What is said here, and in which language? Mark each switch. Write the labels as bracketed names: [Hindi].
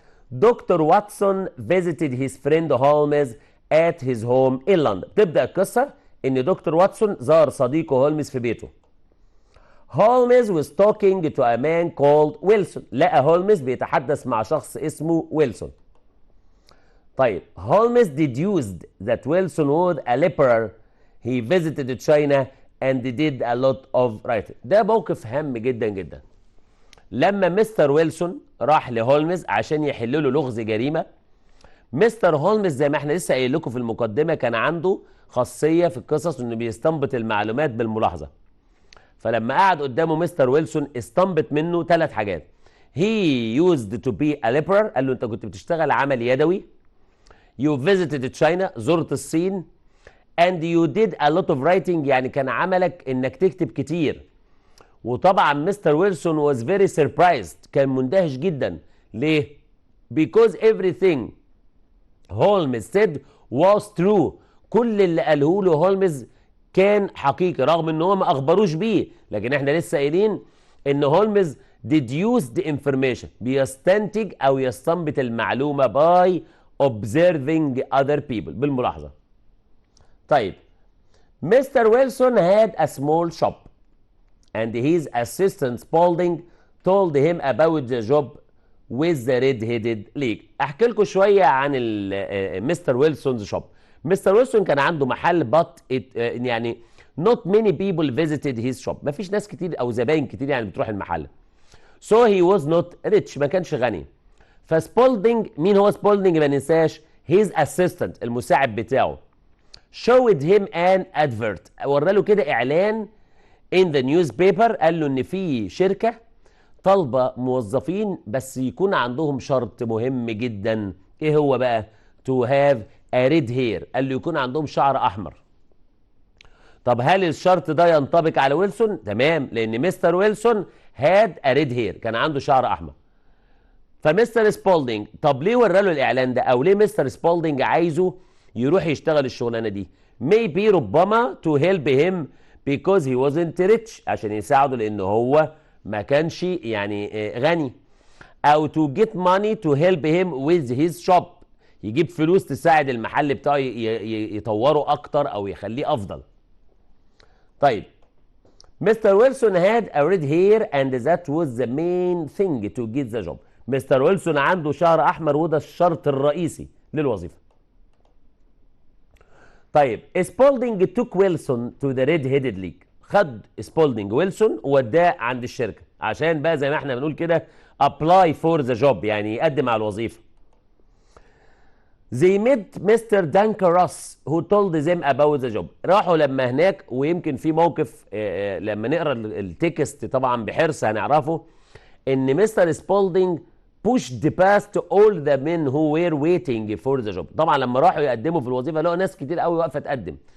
[English] Doctor Watson visited his friend Holmes at his home in London. [Arabic] تبدأ القصة إن دكتور واتسون زار صديقه هولمز في بيته. [English] Holmes was talking to a man called Wilson. [Arabic] لقى هولمز بيتحدث مع شخص اسمه ويلسون. [English] طيب Holmes deduced that Wilson was a leper. He visited China and did a lot of writing. [Arabic] ده موقف هام جدا جدا. لما مستر ويلسون راح لهولمز عشان يحل له لغز جريمه، مستر هولمز زي ما احنا لسه قايل لكم في المقدمه كان عنده خاصيه في القصص انه بيستنبط المعلومات بالملاحظه. فلما قعد قدامه مستر ويلسون استنبط منه 3 حاجات. [English] He used to be a leper، [Arabic] قال له انت كنت بتشتغل عمل يدوي. [English] You visited China، [Arabic] زرت الصين. [English] And you did a lot of writing، [Arabic] يعني كان عملك انك تكتب كتير. وطبعا مستر ويلسون [English] was very surprised، [Arabic] كان مندهش جدا. ليه؟ [English] because everything [Arabic] هولمز [English] said was true، [Arabic] كل اللي قاله له هولمز كان حقيقي رغم ان هو ما اخبروش بيه، لكن احنا لسه قايلين ان هولمز [English] deduced information، [Arabic] بيستنتج او يستنبط المعلومه [English] by observing other people، [Arabic] بالملاحظه. [English] طيب mister Wilson had a small shop and his assistant Spalding told him about the job with the red-headed league. [Arabic] احكي لكم شويه عن مستر ويلسونز شوب. مستر ويلسون كان عنده محل [English] but [Arabic] يعني [English] not many people visited his shop، [Arabic] ما فيش ناس كتير او زباين كتير يعني بتروح المحل. [English] so he was not rich، [Arabic] ما كانش غني. فسبولدنج، مين هو سبولدنج ما ننساش؟ [English] his assistant، [Arabic] المساعد بتاعه. [English] showed him an advert، [Arabic] ورى له كده اعلان [English] in the newspaper، [Arabic] قال له ان في شركه طالبه موظفين بس يكون عندهم شرط مهم جدا. ايه هو بقى؟ [English] to have a red hair، [Arabic] قال له يكون عندهم شعر احمر. طب هل الشرط ده ينطبق على ويلسون؟ تمام، لان مستر ويلسون [English] had a red hair، [Arabic] كان عنده شعر احمر. فمستر سبولدنج، طب ليه ورى له الاعلان ده؟ او ليه مستر سبولدنج عايزه يروح يشتغل الشغلانه دي؟ [English] maybe [Arabic] ربما [English] to help him because he wasn't rich، [Arabic] عشان يساعده لان هو ما كانش يعني غني. او [English] to get money to help him with his shop، [Arabic] يجيب فلوس تساعد المحل بتاعه يطوره اكتر او يخليه افضل. [English] طيب mister Wilson had a red hair and that was the main thing to get the job. [Arabic] مستر ويلسون عنده شعر احمر وده الشرط الرئيسي للوظيفه. طيب سبولدنج [English] took [Arabic] ويلسون [English] to the red-headed league، [Arabic] خد سبولدنج ويلسون ووداه عند الشركه عشان بقى زي ما احنا بنقول كده [English] apply for the job، [Arabic] يعني يقدم على الوظيفه. [English] They met Mr. Dankeros who told them about the job. [Arabic] راحوا لما هناك، ويمكن في موقف لما نقرا التكست طبعا بحرص هنعرفه ان مستر سبولدنج [English] pushed past all the men who were waiting for the job. [Arabic] طبعا لما راحوا يقدموا في الوظيفه لقوا ناس كتير قوي واقفه تقدم.